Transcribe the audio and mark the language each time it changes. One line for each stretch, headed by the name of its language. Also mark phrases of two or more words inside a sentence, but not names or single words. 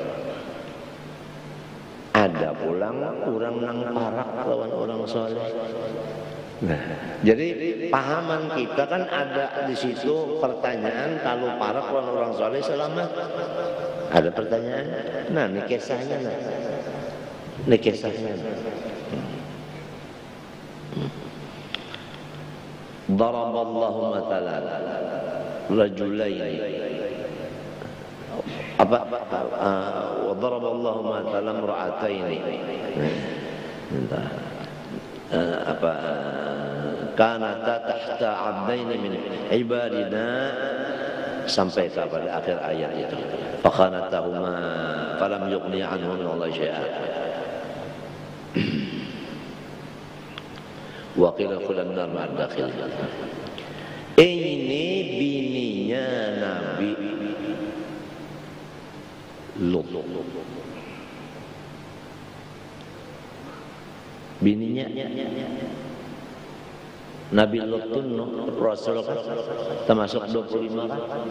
Banjar: Ada pulang orang nang parak lawan orang soleh. Nah, jadi pahaman kita kan ada di situ pertanyaan, kalau parak lawan orang soleh selamat. Ada pertanyaan. Nah, ini kisahnya. Ini kisahnya.
Arabic: ضرب الله مثلا رجلين وضرب الله مثلا امرأتين كانتا تحت عبدين من عبادنا
Indonesian: sampai kepada akhir ayat itu.
Arabic: فخانتاهما فلم يغن عنهم من الله شيئا. وقيل ادخلا النار مع الداخلين.
Banjar: Ini bininya Nabi Lut. Bininya Nabi Lut itu Rasul kan termasuk 25 kan?